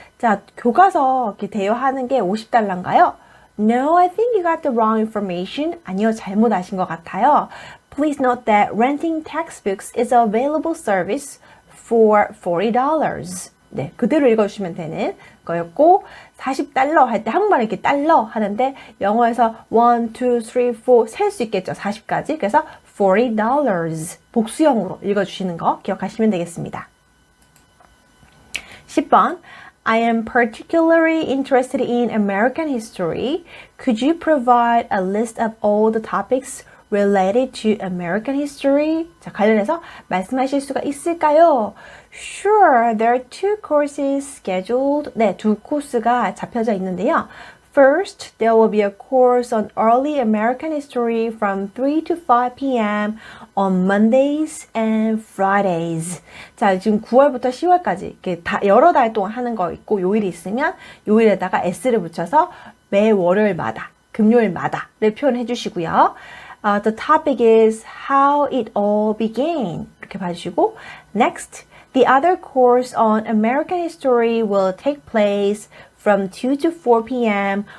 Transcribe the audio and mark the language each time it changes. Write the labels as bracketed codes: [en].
[ko] 자, 교과서 이렇게 대여하는 게 $50인가요? [en] No, I think you got the wrong information. [ko] 아니요, 잘못 아신 것 같아요. [en] Please note that renting textbooks is a available service for $40. [ko] 네, 그대로 읽어주시면 되는 거였고 $40 할 때 한국말 이렇게 달러 하는데 영어에서 1, 2, 3, 4 셀 수 있겠죠. 40까지. 그래서 $40 복수형으로 읽어주시는 거 기억하시면 되겠습니다. [en] 10번 I am particularly interested in American history. Could you provide a list of all the topics related to American history? [ko] 자, 관련해서 말씀하실 수가 있을까요? [en] Sure, there are two courses scheduled. [ko] 네, 두 코스가 잡혀져 있는데요. [en] First, there will be a course on early American history from 3 to 5 p.m. on Mondays and Fridays. [ko] 자, 지금 9월부터 10월까지 이렇게 다 여러 달 동안 하는 거 있고 요일이 있으면 요일에다가 s를 붙여서 매 월요일마다, 금요일마다를 표현해 주시고요. [en] The topic is how it all began. [ko] 이렇게 봐주시고 [en] Next, the other course on American history will take place from 2 to 4 p.m.